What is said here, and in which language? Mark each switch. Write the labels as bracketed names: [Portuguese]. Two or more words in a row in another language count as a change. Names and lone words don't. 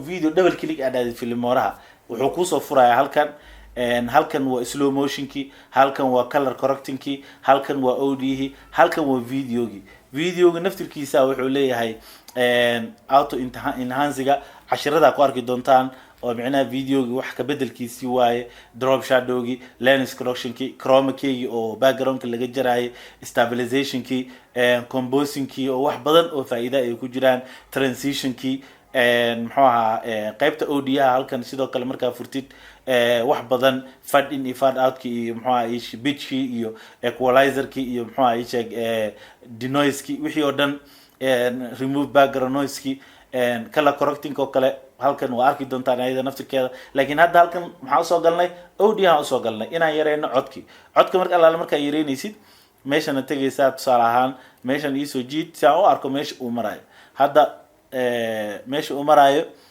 [Somali] video double click aad aad Filmoraha wuxuu ku soo furayaa halkan waa [English] slow motion-kii [Somali] halkan waa [English] color correcting-kii [Somali] halkan waa audio-gi halkan waa videoga naftirkiisa wuxuu leeyahay [English] auto enhance-ga [Somali] casharada ku arki doontaan oo macnaha videoga wax ka bedelkiisi waaye [English] drop shadow-gi lens correction-ki chroma key [Somali] oo background-ka laga jaraay stabilization-ki composing-ki oo wax badan oo faa'iido ay ku jiraan transition-ki muxuu ahaa qaybta ODA halkan sidoo kale markaa furtid wax badan [English] fad in [Somali] iyo [English] fad outkii [Somali] iyo muxuu ahaa pitchkii iyo equalizerkii iyo muxuu ahaa sheeg denoisekii wixii oo dhan [English] remove background noise-kii color correcting [Somali] oo kale halkan waa arki doontaan ayada naftirkeeda laakiin hadda halkan maxaa usoo galnay ODA usoo galnay inaan yareyno codka marka allaale markaa yareynaysid meeshana tegaysaa tusaale ahaan meeshan iisoo jiid si aan u arko meesha uu maraayo hadda meesha uu maraayo